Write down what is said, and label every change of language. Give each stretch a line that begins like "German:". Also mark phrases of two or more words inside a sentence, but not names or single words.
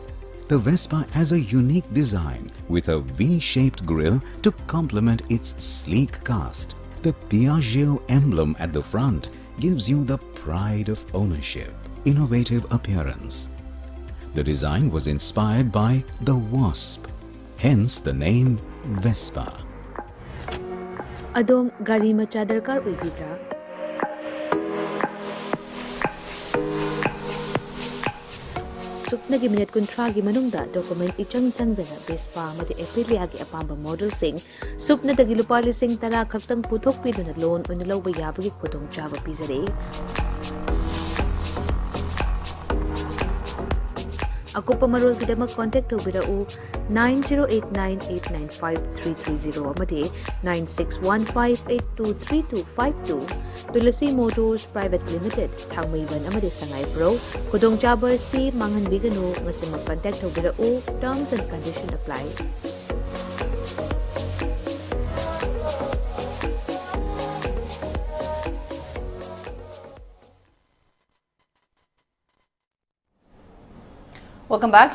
English: The Vespa has a unique design with a V-shaped grille to complement its sleek cast. The Piaggio emblem at the front gives you the pride of ownership. Innovative appearance, The design was inspired by the wasp, hence the name Vespa.
Manipuri: Adom gari macha darkar oibibra? Supnagi minute kuntragi manungda document ichang changdana Vespa amadi Aprilia gi apamba model sing supna dagi lupa lising tara khaktang puthok piduna loan oina lawba yabagi khudong chaba pizare. Akupa marol kidamak contact obirau 9089895330 amadi 9615823252 Tulasi Motors Private Limited Thangmaiban amadi Sangai Pro Khudong chaba si mangan biganu ngasi mag-contact obirau
English: terms and conditions apply. Welcome back.